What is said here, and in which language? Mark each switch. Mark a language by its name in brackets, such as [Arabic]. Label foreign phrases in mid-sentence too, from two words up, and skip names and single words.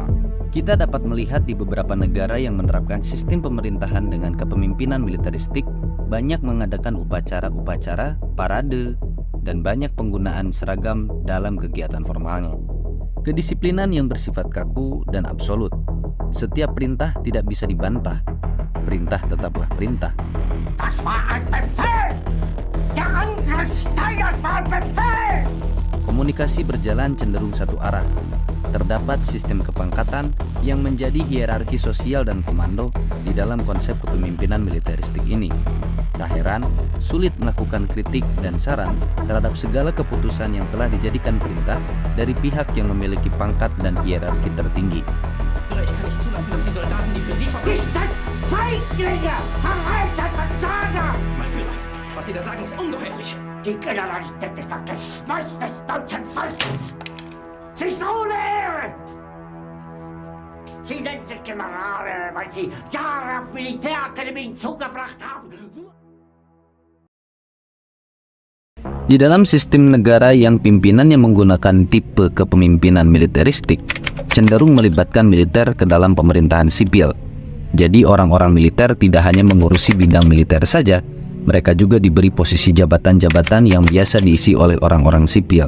[Indonesian] Kita dapat melihat di beberapa negara yang menerapkan sistem pemerintahan dengan kepemimpinan militeristik banyak mengadakan upacara-upacara, parade, dan banyak penggunaan seragam dalam kegiatan formalnya. Kedisiplinan yang bersifat kaku dan absolut. Setiap perintah tidak bisa dibantah. Perintah tetaplah perintah. [German] Das war ein Befehl! Der Angriffsteil, das war ein Befehl! [Indonesian] Komunikasi berjalan cenderung satu arah. Terdapat sistem kepangkatan yang menjadi hierarki sosial dan komando di dalam konsep kepemimpinan militeristik ini. Tak heran, sulit melakukan kritik dan saran terhadap segala keputusan yang telah dijadikan perintah dari pihak yang memiliki pangkat dan hierarki tertinggi. [German] Ich kann nicht zulassen, dass die Soldaten, die für Sie Ihr seid Feiglinge! Verreiter Versager! Mein Führer, was Sie da sagen, ist ungeheuerlich. Die Generalität ist das Geschmeiß des deutschen Volkes! Sie ist ohne Ehre! Sie nennen sich Generale, weil Sie Jahre auf Militärakademien zugebracht haben. [Indonesian] Di dalam sistem negara yang pimpinannya menggunakan tipe kepemimpinan militeristik, cenderung melibatkan militer ke dalam pemerintahan sipil. Jadi orang-orang militer tidak hanya mengurusi bidang militer saja, mereka juga diberi posisi jabatan-jabatan yang biasa diisi oleh orang-orang sipil.